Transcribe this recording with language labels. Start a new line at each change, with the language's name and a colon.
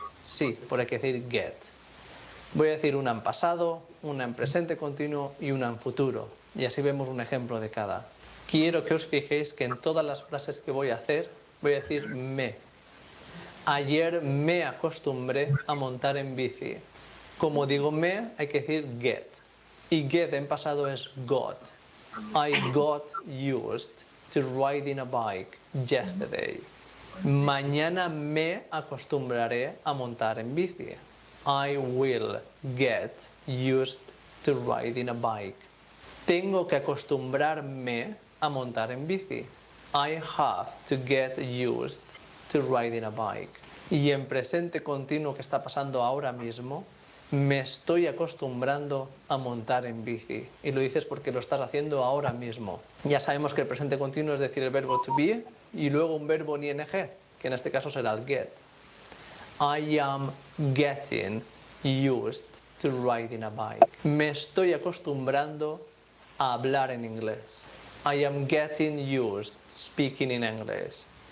Spanish: Sí, porque hay que decir get. Voy a decir una en pasado, una en presente continuo y una en futuro. Y así vemos un ejemplo de cada. Quiero que os fijéis que en todas las frases que voy a hacer, voy a decir me. Ayer me acostumbré a montar en bici. Como digo me, hay que decir get. Y get en pasado es got.
English: I got used to riding a bike yesterday.
Spanish: Mañana me acostumbraré a montar en bici.
English: I will get used to riding a bike.
Spanish: Tengo que acostumbrarme a montar en bici.
English: I have to get used to riding a bike.
Spanish: Y en presente continuo que está pasando ahora mismo, me estoy acostumbrando a montar en bici. Y lo dices porque lo estás haciendo ahora mismo. Ya sabemos que el presente continuo es decir el verbo to be y luego un verbo en ing, que en este caso será el get.
English: I am getting used to riding a bike.
Spanish: Me estoy acostumbrando a hablar en inglés.
English: I am getting used speaking in English.